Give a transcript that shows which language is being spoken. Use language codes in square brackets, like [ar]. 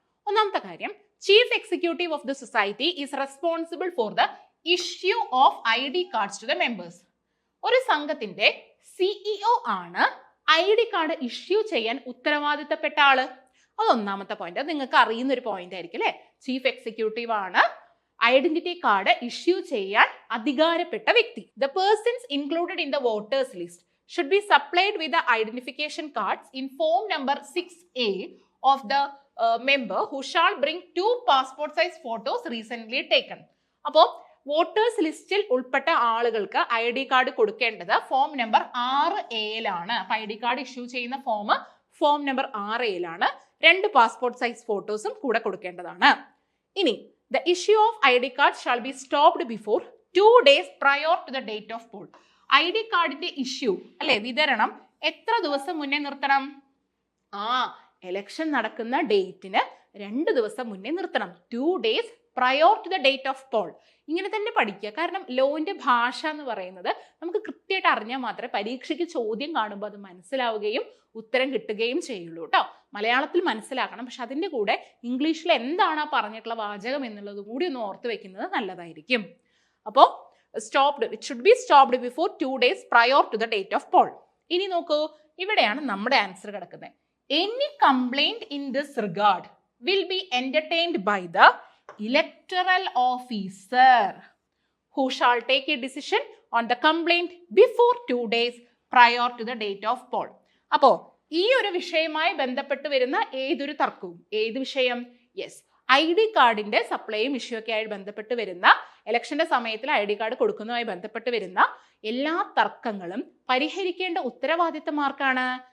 [ml] ഒന്നാമത്തെ കാര്യം, [en] Chief executive of the society is responsible for the issue of ID cards to the members. [ml] ഒരു സംഘത്തിന്റെ CEO ആണ് ID card issue ചെയ്യാൻ ഉത്തരവാദിത്തപ്പെട്ട ആള്. അത് ഒന്നാമത്തെ പോയിന്റ്. അത് നിങ്ങൾക്ക് അറിയുന്ന ഒരു പോയിന്റ് ആയിരിക്കും അല്ലെ. ചീഫ് എക്സിക്യൂട്ടീവ് ആണ് ഐഡന്റിറ്റി കാർഡ് ഇഷ്യൂ ചെയ്യാൻ അധികാരപ്പെട്ട വ്യക്തി. [en] The persons included in the voters list should be supplied with the identification cards in form number 6A of the member who shall bring 2 passport size photos recently taken. [ml] അപ്പോൾ voters ലിസ്റ്റിൽ ഉൾപ്പെട്ട ആളുകൾക്ക് ID card കൊടുക്കേണ്ടത് form number 6A-ലാണ്. അപ്പൊ ID card issue ചെയ്യുന്ന form number 6A-ലാണ്. 2 passport size ഫോട്ടോസും കൂടെ കൊടുക്കേണ്ടതാണ്. ഇനി [en] the issue of ID card shall be stopped before 2 days prior to the date of poll. [ml] ID കാർഡിന്റെ ഇഷ്യൂ അല്ലെ, വിതരണം എത്ര ദിവസം മുന്നേ നിർത്തണം? എലക്ഷൻ നടക്കുന്ന ഡേറ്റിന് 2 ദിവസം മുന്നേ നിർത്തണം. [en] 2 days prior to the date of poll. [ml] ഇങ്ങനെ തന്നെ പഠിക്കുക. കാരണം ലോന്റെ ഭാഷ എന്ന് പറയുന്നത് നമുക്ക് കൃത്യമായിട്ട് അറിഞ്ഞാൽ മാത്രമേ പരീക്ഷയ്ക്ക് ചോദ്യം കാണുമ്പോൾ അത് മനസ്സിലാവുകയും ഉത്തരം കിട്ടുകയും ചെയ്യുള്ളൂ കേട്ടോ. മലയാളത്തിൽ മനസ്സിലാക്കണം, പക്ഷെ അതിൻ്റെ കൂടെ ഇംഗ്ലീഷിൽ എന്താണ് ആ പറഞ്ഞിട്ടുള്ള വാചകം എന്നുള്ളത് കൂടി ഒന്ന് ഓർത്ത് വെക്കുന്നത് നല്ലതായിരിക്കും. അപ്പോൾ [en] it should be stopped before 2 days prior to the date of poll. [ml] ഇനി നോക്കൂ, ഇവിടെയാണ് നമ്മുടെ ആൻസർ കിടക്കുന്നത്. [en] Any complaint in this regard will be entertained by the electoral officer who shall take a decision on the complaint before 2 days prior to the date of poll. [ml] അപ്പോ ഈ ഒരു വിഷയവുമായി ബന്ധപ്പെട്ട് വരുന്ന ഏതൊരു തർക്കവും, ഏത് വിഷയം? യെസ്, ID കാർഡിന്റെ സപ്ലൈയും ഇഷ്യൂ ഒക്കെ ആയി ബന്ധപ്പെട്ട് വരുന്ന, ഇലക്ഷന്റെ സമയത്തിൽ ID കാർഡ് കൊടുക്കുന്നതുമായി ബന്ധപ്പെട്ട് വരുന്ന എല്ലാ തർക്കങ്ങളും പരിഹരിക്കേണ്ട ഉത്തരവാദിത്തം ആർക്കാണ്?